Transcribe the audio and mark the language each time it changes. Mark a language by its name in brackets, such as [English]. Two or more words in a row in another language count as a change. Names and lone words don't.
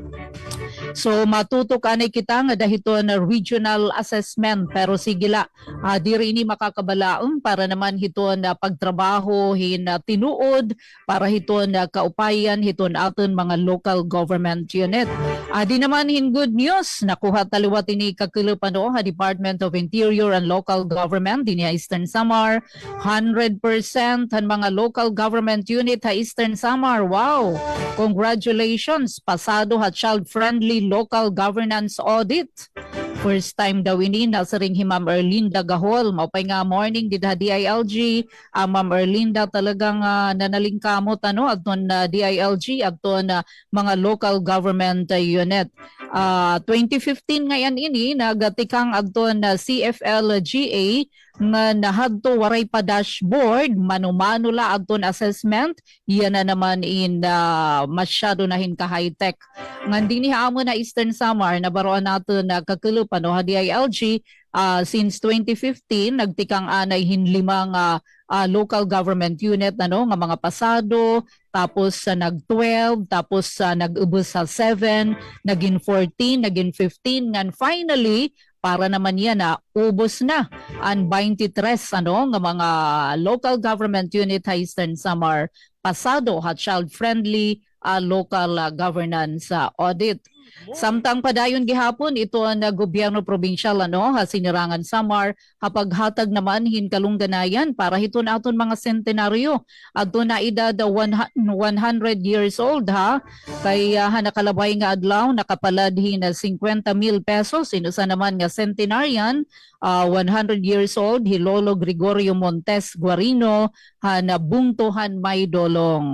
[Waray] So matutok anay kita nga dahiton na regional assessment pero sigila diri ini makakabalaong para naman hiton na pagtrabaho hin tinuod para hiton na kaupayan hiton aton mga [English] local government unit. [Waray] Di naman hin [English] good news, [Waray] nakuha taliwat ini kakulupan ha Department of Interior and Local Government din Eastern Samar. 100% han mga [English] local government unit [Waray] ha Eastern Samar. [English] Wow! Congratulations! [Waray] Pasado ha child-friendly local governance audit. [English] First time [Waray] daw ini nasa ring hi Ma'am Erlinda Gahol. Maupay nga morning did ha DILG. Ma'am Erlinda talagang nanalingkamot adton DILG adton mga [English] local government unit. [Waray] 2015 ngayon ini nagatikang adton CFLGA nga nahadto waray pa dashboard manumano la adton assessment yan na naman in masyado na hin ka [English] high tech [Waray] ngan dinhi amo na Eastern Samar nabaroan nato na kakulupan ha DILG since 2015 nagtikang anay hinlimang [English] local government unit [Waray] nga mga pasado tapos nag-12 tapos nag-ubos sa 7 naging 14 naging 15 ngan finally para naman yan ubos na ang 23 nga mga [English] local government unit [Waray] sa Eastern Samar pasado ha child-friendly local governance audit. Samtang padayon gihapon ito ang gobyerno probinsyal ha Sinirangan Samar hapaghatag naman hinkalungganayan para hiton aton mga sentenaryo adto na edad [English] 100 years old [Waray] ha kaya nakalabay nga adlaw nakapalad na 50,000 pesos inusa naman nga centenarian [English] 100 years old [Waray] Hilolo Gregorio Montes Guarino nabungtuhan may dolong.